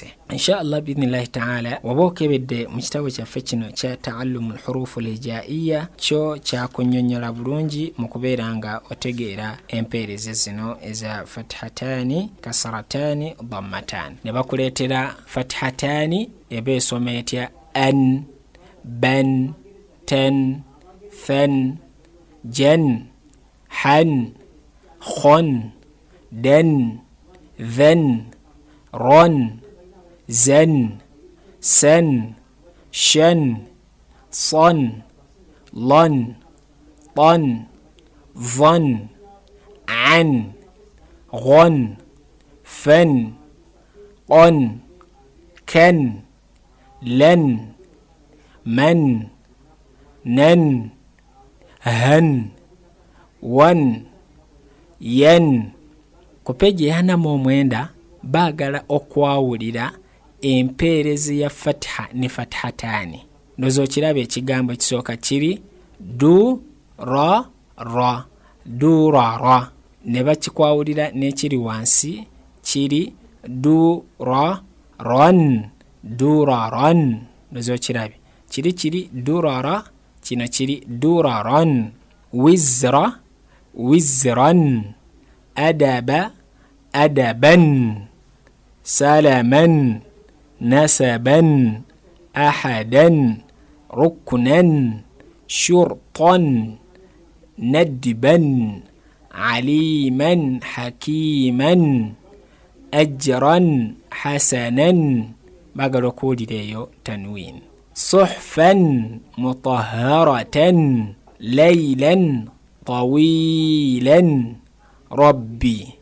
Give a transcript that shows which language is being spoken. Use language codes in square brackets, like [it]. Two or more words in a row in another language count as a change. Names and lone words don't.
[ar] إن شاء الله بإذن الله تعالى, [lg] waba okebedde mu kitabo kyaffe kino kya [ar] تعلم الحروف الهجائية, [lg] kyo kyakunnyonnyola bulungi mu kubeera nga otegeera empeerezi zino eza [ar] فتحتان كسرتان ضمتان. [lg] Ne bakuleetera fathatani eba esoma etya an, ban, ten, fen, jen, han, khon, den, then, ron, zen, sen, shen, son, lon, ton, von, an, ghon, fen, qon, ken, len, men, nen, han, wan, yen. Ku peji ya 49 baagala okwawulira empeerezi ya [ar] فتحة ne فتحتان. [lg] Ndozo kiraba ekigambo ekisooka kiri du, ra, ra, du, ra, ra. Ne bakikwawulira n'ekiri wansi kiri du, ra, ron, du, ra, ron. Ndozo kirabe kiri du, ra, ra, kino kiri du, ra, ron. [ar] وزر وزرا أدب أدبا, salaman, نسبا أحدا ركنا شرطا ندبا عليما حكيما أجرا حسنا بقى كودي ديو تنوين صحفا مطهرة ليلا طويلا ربي